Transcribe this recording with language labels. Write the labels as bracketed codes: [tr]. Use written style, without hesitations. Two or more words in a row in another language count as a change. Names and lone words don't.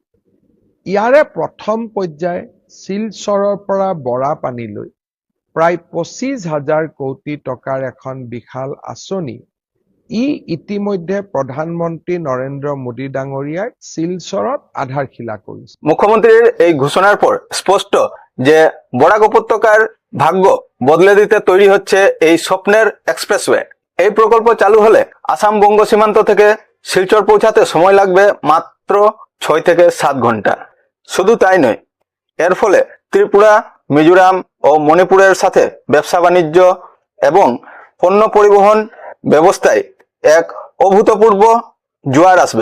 [as] ইয়াৰে প্ৰথম পৰ্যায় শিলচৰৰ পৰা বৰাপানীলৈ প্ৰায় 25,000 কোটি টকাৰ এখন বিশাল আঁচনি। ই ইতিমধ্যে প্ৰধানমন্ত্ৰী নৰেন্দ্ৰ মোদী ডাঙৰীয়াই শিলচৰত আধাৰশিলা কৰিছে। [bn] মুখ্যমন্ত্রীর এই ঘোষণার পর স্পষ্ট যে বরাক উপত্যকার ভাগ্য বদলে দিতে তৈরি হচ্ছে এই স্বপ্নের এক্সপ্রেসওয়ে। এই প্রকল্প চালু হলে আসাম বঙ্গ সীমান্ত থেকে শিলচর পৌঁছাতে সময় লাগবে মাত্র 6 থেকে 7 ঘন্টা। শুধু তাই নয়, এর ফলে ত্রিপুরা, মিজোরাম ও মণিপুরের সাথে ব্যবসা বাণিজ্য এবং পণ্য পরিবহন ব্যবস্থায় এক অভূতপূর্ব জোয়ার আসবে।